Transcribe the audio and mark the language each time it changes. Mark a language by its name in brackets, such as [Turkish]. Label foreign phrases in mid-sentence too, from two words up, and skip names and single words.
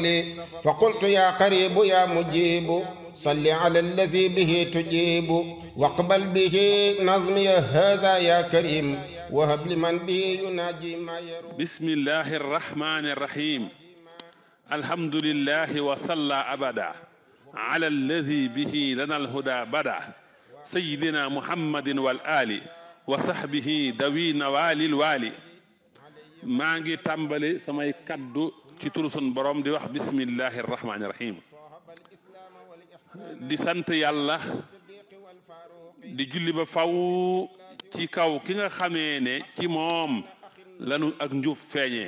[Arabic] فقلت يا قريب يا مجيب صل على الذي به تجيب واقبل به نظمي هذا يا كريم وهب لمن به يناجي ما يروم. بسم الله الرحمن الرحيم. الحمد لله وصلى أبدا على الذي به لنا الهدى بدا سيدنا محمد والآل وصحبه ذوي نوال الوالي. [Wolof] maa ngi tàmbali samay kaddu ci turu sun borom di wax [Arabic] بسم الله الرحمن الرحيم, [Wolof] di sant yàlla di julli ba faw ci kaw ki nga xamee ne ci moom lanu ak njub feeñee.